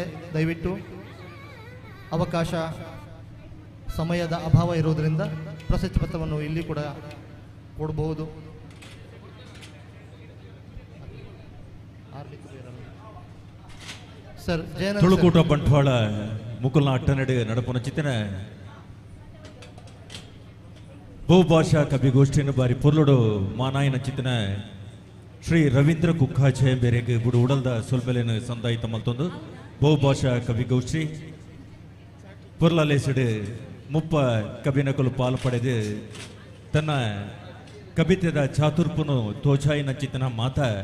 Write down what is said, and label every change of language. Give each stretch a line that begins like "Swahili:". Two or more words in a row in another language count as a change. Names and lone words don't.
Kannada: ದಯವಿಟ್ಟು ಅವಕಾಶ ಸಮಯದ ಅಭಾವ ಇರುವುದರಿಂದ ಪ್ರಶಸ್ತಿ ಪತ್ರವನ್ನು ಇಲ್ಲಿ ಕೂಡ ಕೊಡಬಹುದು. ಸರ್
Tulu: ತುಳುಕೂಟ ಬಂಟ್ವಾಳ ಮುಕುಲ್ನ ಅಟ್ಟನಡೆ ನಡಪುನ ಚಿತ್ತನ ಬಹುಭಾಷಾ ಕವಿಗೋಷ್ಠಿಯನ್ನು ಬಾರಿ ಪೊರ್ಲುಡು ಮಾನಾಯನ ಚಿತ್ತನ ಶ್ರೀ ರವೀಂದ್ರ ಕುಕ್ಕಾಚೆ ಬೇರೆಗೆ ಬುಡು ಉಡಲ್ದ ಸೊಲ್ಮೆಲೆನು ಸಂದಾಯಿತ ಮಲ್ತೊಂದು ಬಹುಭಾಷಾ ಕವಿಗೋಷ್ಠಿ ಪೊರ್ಲಾಲೇಸಿಡು ಮುಪ್ಪ ಕವಿನಕಲು ಪಾಲು ಪಡೆದು ತನ್ನ ಕವಿತೆದ ಚಾತುರ್ಪುನು ತೋಚಾಯಿನ ಚಿತ್ತನ ಮಾತ